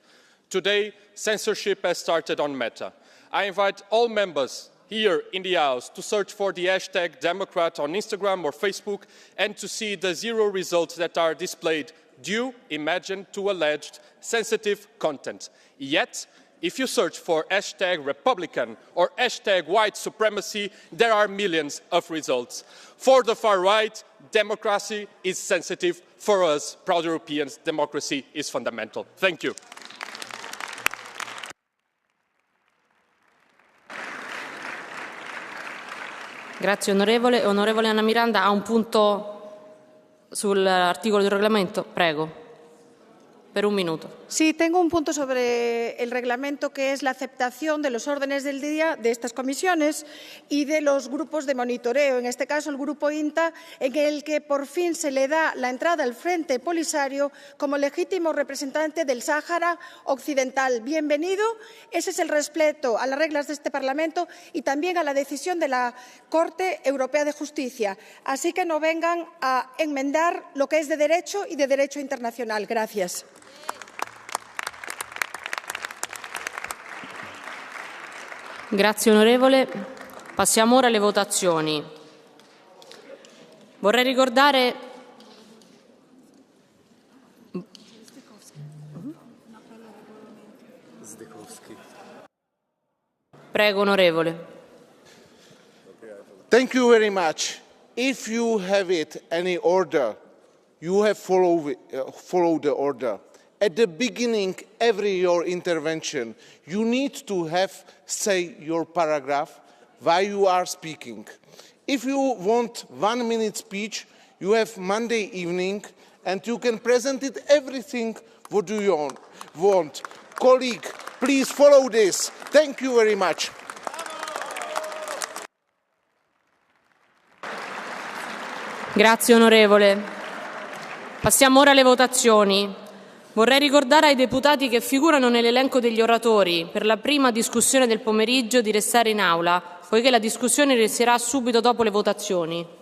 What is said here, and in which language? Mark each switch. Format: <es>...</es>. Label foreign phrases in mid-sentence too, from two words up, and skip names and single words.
<en>Today, censorship has started on Meta. I invite all members here in the House to search for the hashtag Democrat on Instagram or Facebook and to see the 0 results that are displayed due, imagine, to alleged sensitive content. Yet, if you search for hashtag Republican or hashtag white supremacy, there are millions of results. For the far right, democracy is sensitive. For us, proud Europeans, democracy is fundamental. Thank you.</en> <it>Grazie onorevole. Onorevole Anna Miranda ha un punto sull'articolo del regolamento. Prego. Per un minuto.</it> <es>Sí, tengo un punto sobre el reglamento, que es la aceptación de los órdenes del día de estas comisiones y de los grupos de monitoreo, en este caso el Grupo INTA, en el que por fin se le da la entrada al Frente Polisario como legítimo representante del Sáhara Occidental. Bienvenido. Ese es el respeto a las reglas de este Parlamento y también a la decisión de la Corte Europea de Justicia. Así que no vengan a enmendar lo que es de derecho y de derecho internacional. Gracias.</es> <it>Grazie onorevole. Passiamo ora alle votazioni. Vorrei ricordare Prego onorevole.</it> <en>Thank you very much. If you have any order, you have follow the order. At the beginning, your intervention, you need to say your paragraph while you are speaking. If you want 1 minute speech, you have Monday evening, and you can present it everything what you want. Colleague, please follow this. Thank you very much.</en> <it>Grazie onorevole. Passiamo ora alle votazioni. Vorrei ricordare ai deputati che figurano nell'elenco degli oratori per la prima discussione del pomeriggio di restare in aula poiché la discussione inizierà subito dopo le votazioni.</it>